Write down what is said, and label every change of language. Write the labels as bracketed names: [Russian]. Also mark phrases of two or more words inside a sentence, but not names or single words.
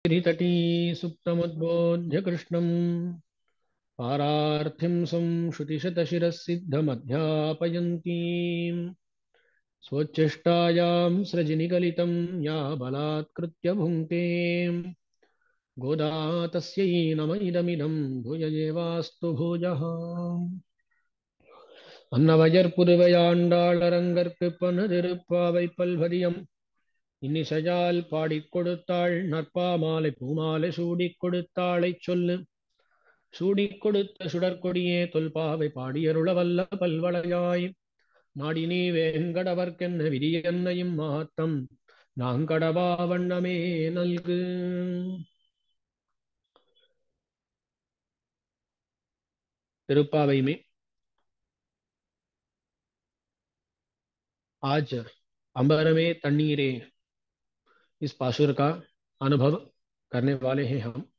[Sanskrit] गिरितटी सुप्तमुद्बोध्य कृष्णम् पारार्थिं संश्रुतिशतशिरःसिद्धमध्यापयन्तीम् स्वोच्छिष्टायां सृजनिगलितं या बलात्कृत्य भुङ्क्ते गोदा तस्यै नम इदमिदं भूययेवास्तु भूयः [Tamil] அன்னவயற்புதுவையாண்டாளரங்கற்குப்பனதிருப்பாவை பல்வதியம் இன்னிசையால் பாடிக் கொடுத்தாள் நற்பாமாலை பூமாலை சூடிக் கொடுத்தாளைச் சொல்லு சூடிக் கொடுத்த சுடற்கொடியே தொல்பாவை பாடியருள வல்ல பல்வளையாய் நாடினே வேங்கடவர்க்கென்ன விதியன்னையும் மாத்தம் நாங்கடவா வண்ணமே நல்கு [Hindi] तिरुप्पावई में आज अंबर में तन्नीरे इस पासुर का अनुभव करने वाले हैं हम।